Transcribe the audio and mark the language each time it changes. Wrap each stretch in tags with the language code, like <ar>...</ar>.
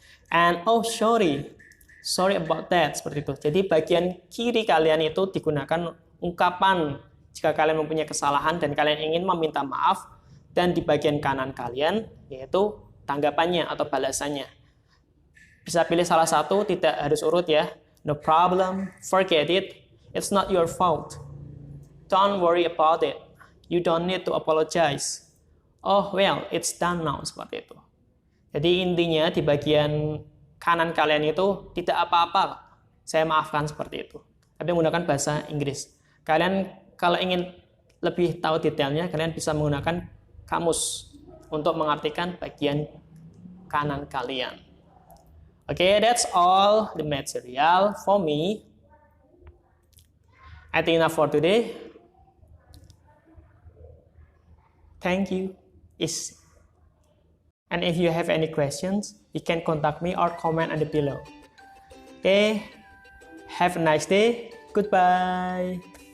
<en>And oh sorry about that,</en> <id>seperti itu. Jadi bagian kiri kalian itu digunakan ungkapan jika kalian mempunyai kesalahan dan kalian ingin meminta maaf, dan di bagian kanan kalian yaitu tanggapannya atau balasannya. Bisa pilih salah satu, tidak harus urut ya.</id> <en>No problem, forget it, it's not your fault. Don't worry about it, you don't need to apologize. Oh well, it's done now,</en> <id>seperti itu. Jadi intinya di bagian kanan kalian itu tidak apa-apa, saya maafkan, seperti itu. Tapi menggunakan bahasa Inggris. Kalian kalau ingin lebih tahu detailnya, kalian bisa menggunakan kamus untuk mengartikan bagian kanan kalian.</id> <en>Okay, that's all the material for me. I think enough for today. Thank you. And if you have any questions, you can contact me or comment on the below. Okay, have a nice day. Goodbye.</en>